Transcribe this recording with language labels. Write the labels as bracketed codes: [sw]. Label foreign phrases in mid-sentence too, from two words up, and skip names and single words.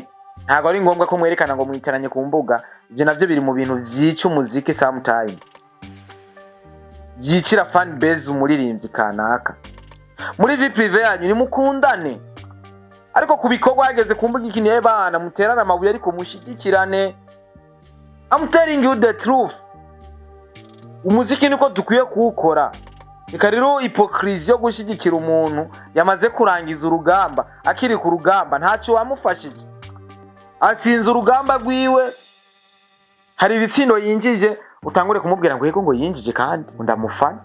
[rn] Ntago ari ngombwa ko mwerekana ngo mwicaranye ku mbuga. Ibyo navyo biri mu bintu vyica umuziki sometime. Vyicira fan base umuririmbyi kanaka. Muri [fr] vie prive [rn] yanyu ni mukundane. Ariko kubikogwa hageze ku mbuga ikiniye bana muterana amabuye ariko mushigikirane. [en] I'm telling you the truth. [rn] Umuziki niko dukwiye kuwukora. Eka rero hypocrisie yo gushigikira umuntu yamaze kurangiza urugamba akiri ku rugamba ntacyo wamufashije. Asinze urugamba rwiwe hari ibitsindo yinjije utangure kumubwira ngo yego ngo yinjije kandi ndamufana.